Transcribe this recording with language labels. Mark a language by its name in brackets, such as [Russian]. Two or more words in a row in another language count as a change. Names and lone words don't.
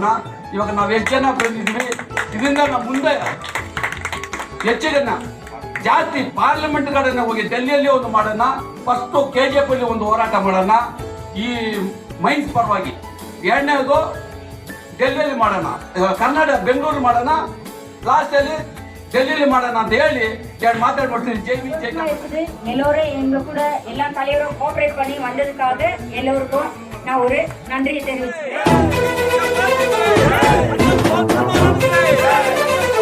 [Kannada] ಇವಾಗ ನಾವು ಎಷ್ಟು ಜನ ಬಂದಿದ್ವಿ, ಇದರಿಂದ ನಾವು ಮುಂದೆ ಹೆಚ್ಚಿಗೆ ಜಾಸ್ತಿ ಪಾರ್ಲಿಮೆಂಟ್ ಕಡೆ ಹೋಗಿ ಡೆಲ್ಲಿಯಲ್ಲಿ ಒಂದು ಮಾಡೋಣ. ಫಸ್ಟ್ KGF ಅಲ್ಲಿ ಒಂದು ಹೋರಾಟ ಮಾಡೋಣ ಈ ಮೈನ್ಸ್ ಪರವಾಗಿ. ಎರಡನೇದು ಡೆಲ್ಲಿಯಲ್ಲಿ ಮಾಡೋಣ, ಕರ್ನಾಟಕ ಬೆಂಗಳೂರು ಮಾಡೋಣ, ಲಾಸ್ಟ್ ಅಲ್ಲಿ ಡೆಲ್ಲಿಯಲ್ಲಿ ಮಾಡೋಣ ಅಂತ ಹೇಳಿ ಎರಡು ಮಾತಾಡ್ಬಿಡ್ತೀನಿ. [Tamil] எல்லோரும் எங்க கூட எல்லா தலைவரும் கோஆபரேட் பண்ணி வந்ததுக்காக எல்லோருக்கும் நான் ஒரு நன்றி தெரிவிச்சுக்கிறேன்.